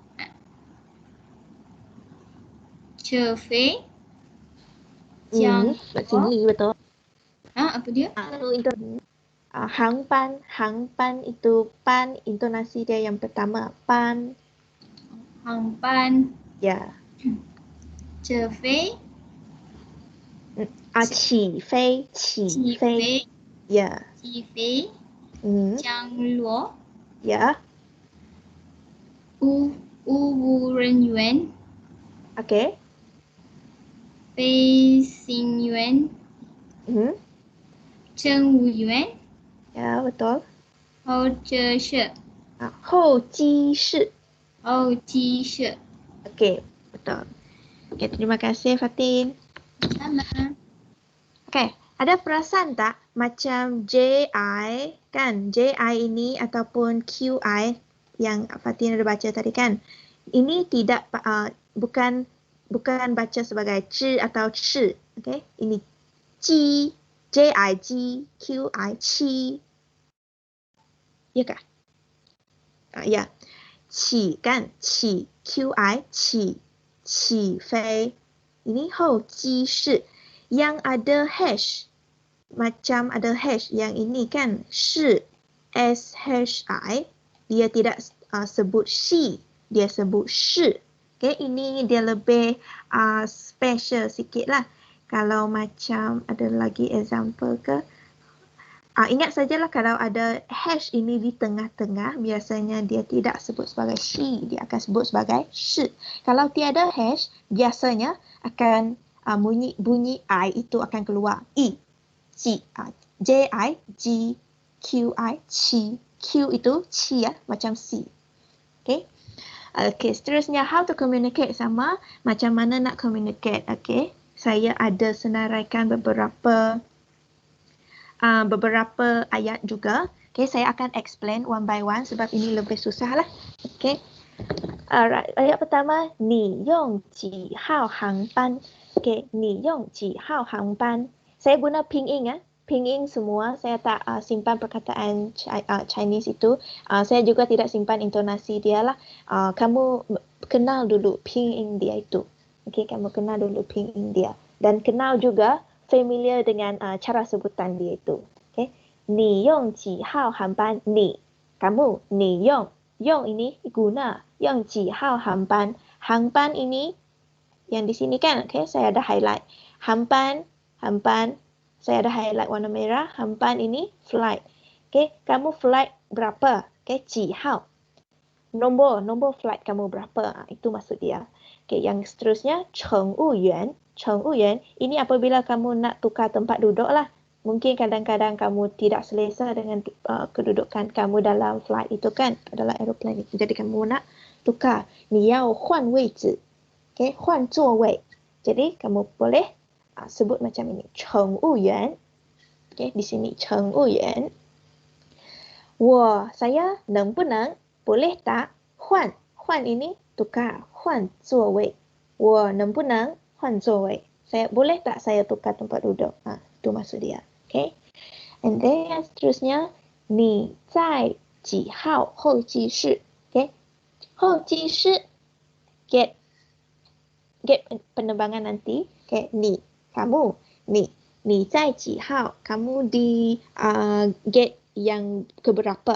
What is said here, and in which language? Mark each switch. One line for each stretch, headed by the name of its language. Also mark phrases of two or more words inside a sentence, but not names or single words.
Chinese: Chefei.
Malay: Sini betul. Apa dia? Lalu itu hangpan itu pan, intonasi dia yang pertama pan.
Chinese: Hangpan.
Malay: Ya.
Chinese: 这飞，起飞，起起飞。飞，
English: Yeah.
Chinese: 起飞， 降落，
English: Yeah.
Chinese: 务人员，
Malay: Okay.
Chinese: 飞行员， 乘务员，
Malay: Ya, betul.
Chinese: 候车室，后机室. 候机室。
Malay: Okay, betul. Okay, terima kasih Fatin. Sama. Okay, ada perasan tak macam JI kan? JI ini ataupun QI yang Fatin ada baca tadi kan? Ini tidak bukan baca sebagai C atau C. Okay, ini G, JI G, QI Qi. Ya kah? Ya. Qi kan? Qi, QI Qi, qi fei. Ini hou ji shi. Yang ada hash, macam ada hash yang ini kan, shi, SHI, dia tidak sebut shi, dia sebut shi. Okay, ini dia lebih special sikit lah. Kalau macam ada lagi example ke, ingat sajalah kalau ada hash ini di tengah-tengah, biasanya dia tidak sebut sebagai shi, dia akan sebut sebagai shi. Kalau tiada hash, biasanya akan bunyi I itu akan keluar. I, G, J-I, G, Q-I, Qi. Q itu Qi ya, macam C. Okay. Okay, seterusnya
English: how to communicate
Malay: sama macam mana nak communicate. Okay, saya ada senaraikan beberapa ayat juga. Okay, saya akan explain
English: one by one
Malay: sebab ini lebih susah lah. Okay. Alright, ayat pertama,
Chinese: 你用几号航班? Okay, 你用几号航班?
Malay: Saya guna pinyin ya. Pinyin semua, saya tak simpan perkataan Chinese itu. Saya juga tidak simpan intonasi dia lah. Kamu kenal dulu pinyin dia itu. Okay, kamu kenal dulu pinyin dia. Dan kenal juga familiar dengan cara sebutan dia itu.
Chinese: Okay, 你用几号航班? 你, kamu, 你用.
Malay: Yong ini guna. Yang
Chinese: 几号航班?
Malay: Hangpan ini yang di sini kan, okay, saya ada highlight. Hampan, saya ada highlight warna merah. Hampan ini flight. Okay, kamu flight berapa?
Chinese: Okay, 几号.
Malay: Nombor flight kamu berapa? Itu maksud dia. Okay, yang seterusnya,
Chinese: 乘务员. 乘务员,
Malay: ini apabila kamu nak tukar tempat duduk lah. Mungkin kadang-kadang kamu tidak selesa dengan kedudukan kamu dalam flight itu kan, dalam aeroplane itu. Jadi kamu nak tukar.
Chinese: 你要换位置. Okay, 换座位.
Malay: Jadi kamu boleh sebut macam ini.
Chinese: 乘务员.
Malay: Okay, di sini 乘务员.
Chinese: Saya 能不能,
Malay: boleh tak,
Chinese: 换.
Malay: 换 ini tukar.
Chinese: 换座位. 我能不能换座位?
Malay: Saya boleh tak saya tukar tempat duduk? Itu maksud dia. Okay. And then yang seterusnya,
Chinese: 你在几号候机室? Okay. 候机室,
Malay: get penerbangan nanti. Okay.
Chinese: 你, kamu. 你在几号?
Malay: Kamu di gate yang keberapa?